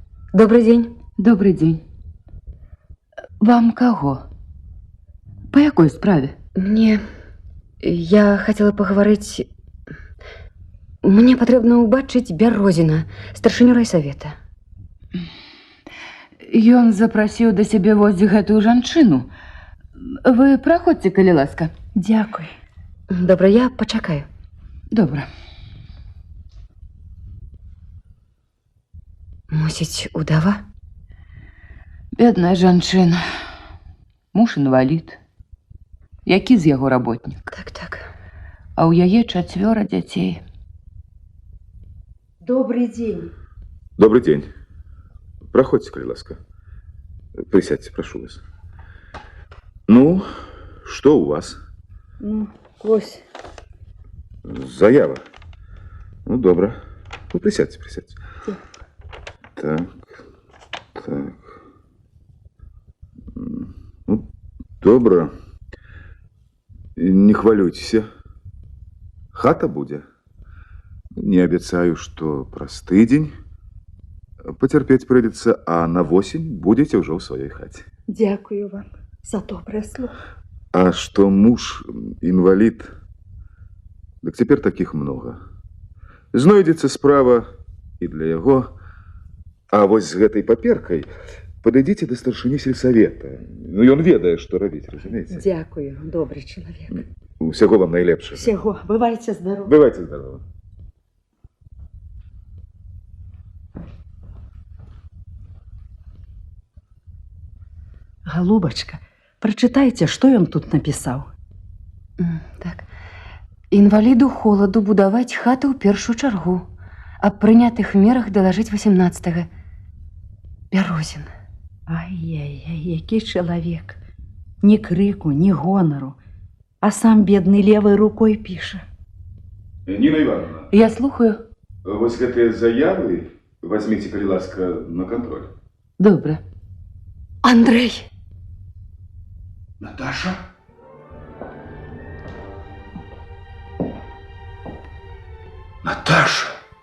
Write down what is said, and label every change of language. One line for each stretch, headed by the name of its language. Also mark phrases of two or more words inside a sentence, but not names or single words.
Russian: Добрый день. Добрый день. Вам кого?
Belarusian: По якой справе?
Russian: Я хотела паговорыць.
Belarusian: Мне патрэбна ўбачыць Бярозіна, старшыню райсавета. Ён запрасіў да сябе вось гэтую жанчыну. Вы праходзьце, калі ласка. Дзякуй. Добра, я пачакаю. Добра. Мусіць, удава? Бедная жанчына. Муж інвалід. Які з яго работнік? Так. А ў яе 4 дзяцей.
Russian: Добрый день. Добрый день. Проходите, коли ласка. Присядьте, прошу вас. Ну, что у вас?
Belarusian: Вось. Заява. Ну,
Russian: добро. Ну, присядьте. Так. Ну, добро. Не хвалюйтесь. Хата будет. Не обещаю, что праз тыдзень. Потерпеть придется, а на осень будете уже в своей хате. Дякую вам за доброе слово. А что муж инвалид, так теперь таких много. Знойдется справа и для его. А вот с этой паперкой подойдите до старшыні сельсовета. Ну, и он ведает, что робить, разумеете? Дякую, добрый человек. Всего вам наилепшего. Всего. Бывайте здоровы. Бывайте здоровы. Голубочка, прочитайте, что ён тут написал. Так.
Belarusian: Інваліду холаду будаваць хату ў першую чаргу. Аб прынятых мерах далажыць 18-го. Бярозін. Ай-яй-яй, які чалавек. Ні крыку, ні гонару.
Russian: А сам бедный левой рукой піша. Нина Ивановна,
Belarusian: Я слухаю.
Russian: вот гэтыя заявы возьмите, коли ласка, на контроль.
Belarusian: Добра. Андрей! Наташа? Наташа?